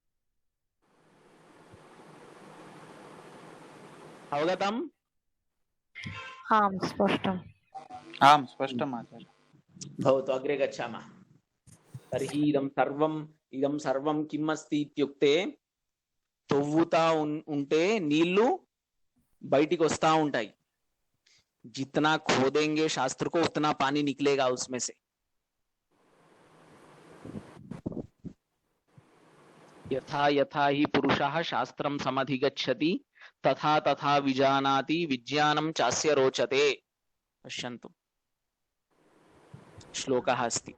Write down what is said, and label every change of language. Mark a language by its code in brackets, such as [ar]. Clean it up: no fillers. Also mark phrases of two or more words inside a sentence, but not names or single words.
[sa] अवगतम्? आम् स्पष्टम्। आम् स्पष्टम् आचार्य। भवतु, अग्रे गच्छामः। तर्हि इदं सर्वं किम् अस्ति इत्युक्ते, [te] తొవ్వుతా ఉంటే నీళ్లు బయటికి వస్తా ఉంటాయి। [hi] जितना खोदेंगे शास्त्र को उतना पानी निकलेगा उसमें से। [sa] यथा यथा ही पुरुषः शास्त्रं समधिगच्छति तथा तथा विजानाति विज्ञानं चास्य रोचते। पश्यन्तु, श्लोकः अस्ति।